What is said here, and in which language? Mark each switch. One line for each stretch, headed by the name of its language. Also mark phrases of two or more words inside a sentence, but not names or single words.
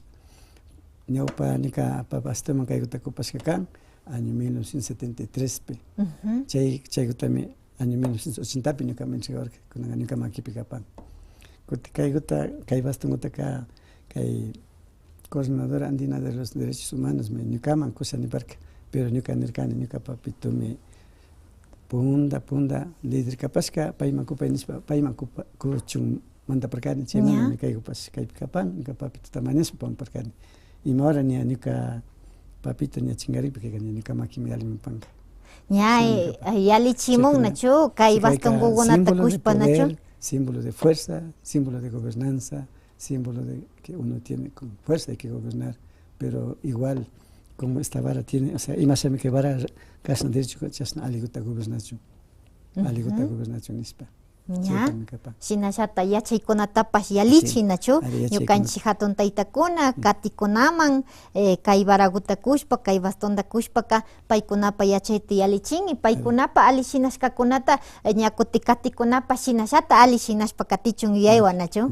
Quechua: Ñawpa nika papastaman kaykuta kupashka kan año 1973pi. Chaykutami año 1980pi ñukama entregawarka kunanga ñuka makipi kapan. Kuti kaykuta kay bastonkutaka kay coordinadora andina de los derechos humanos ñukaman kushaniparka, pero ñuka nirkani ñuka papitumi punda líder kapashka payman kupay nishpa payman kuchun mantaparkani chaymanta kaykupash kaypi kapan ñuka papito tamañashpa pamparkani ima hora ña ñuka papito ña chingarikpi kayka ñuka makimi alimapanka. Ña yalichimun nachu kay bastonkukunata kushpa nachu.
Spanish: Símbolo de fuerza, símbolo de gobernanza, símbolo de que uno tiene con fuerza hay que gobernar, pero igual como esta vara tiene, o sea, imashami que vara
Quechua: kasna derecho chasna aliguta gobernación nispa. Ya, shinashata yachaykunatapash yalichi nachu, ñukanchik hatun taytakuna katikunaman kay varaguta kushpa, kay bastonta kushpaka paykunapa yachayta yalichin y paykunapa ali shinashkakunata ña kuti katikunapash shinashata ali shinashpa katichun yuyaywan nachu.